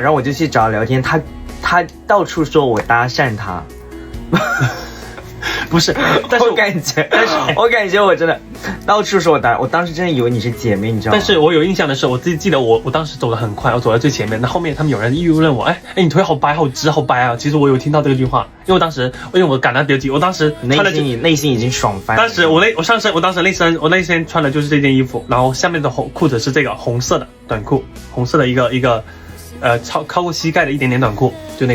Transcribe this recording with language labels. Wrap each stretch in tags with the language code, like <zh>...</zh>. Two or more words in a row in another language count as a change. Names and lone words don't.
<zh>然後我就去找他聊天，他到處說我搭訕他。不是，但是我感覺我真的到處說我當時真的以為你是姐妹，你知道嗎？但是我有印象的是，我自己记得我當时走得很快，我走在最前面，那後面他們有人議論我，哎，你腿好白好直好白啊！其實我有聽到这句話，因为我趕得比較急，我當時穿的內心已經爽翻了。當時我上身，我那身穿的就是這件衣服，然後下面的褲子是這個紅色的短褲，紅色的一個超過膝蓋的一點點短褲，就那個。</zh>